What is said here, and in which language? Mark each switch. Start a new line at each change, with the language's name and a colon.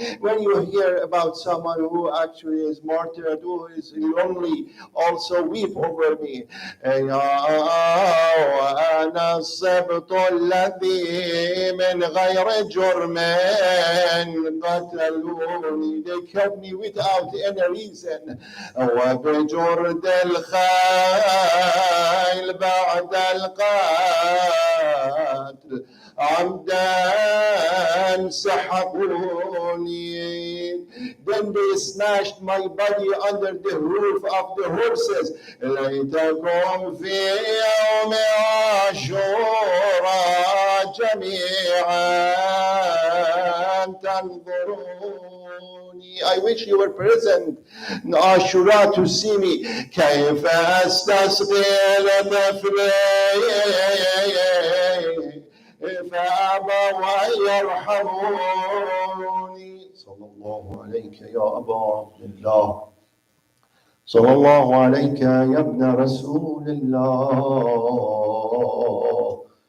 English: When you hear about someone who actually is martyred, who is lonely, also weep over me.
Arabic: أنا السبط الذي من غير جرم قتلوني.
English: They killed me without any reason.
Arabic: وبجرد الخيل بعد القتل عمدا سحقوني.
English: Then they snatched my body under the roof of the horses.
Arabic: ليتكم في يوم عاشوراء جميعا تنظروني.
English: I wish you were present in Ashura to see me.
Arabic: كيف أستسقي لطفلي فأبوا يرحموني. صلى الله عليك يا أبا عبد الله. صلى الله عليك يا ابن رسول الله.